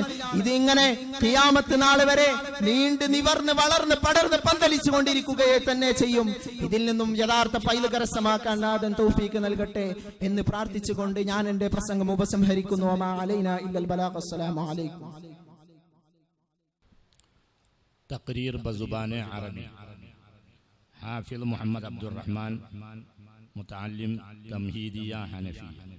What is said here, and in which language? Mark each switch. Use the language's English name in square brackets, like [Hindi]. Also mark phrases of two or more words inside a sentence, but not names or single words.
[Malayalam] ഇത് ഇങ്ങനെ ഖിയാമത്ത് നാൾ വരെ നീണ്ടു നിവർന്ന് വളർന്ന് പടർന്ന് പന്തലിച്ചു കൊണ്ടിരിക്കുകയെ തന്നെ ചെയ്യും. ഇതിൽ നിന്നും യഥാർത്ഥ ഫൈല് കരസ്ഥമാക്കാൻ നാഥൻ തൗഫീഖ് നൽകട്ടെ എന്ന് പ്രാർത്ഥിച്ചുകൊണ്ട് ഞാൻ എന്റെ പ്രസംഗം ഉപസംഹരിക്കുന്നു. [Arabic] وما علينا إلا البلاغ. السلام عليكم. [Hindi] तकरीर बज़ुबान अरबी हाफिज़ मोहम्मद अब्दुर रहमान मुतअल्लिम तमहीदिया हनफी.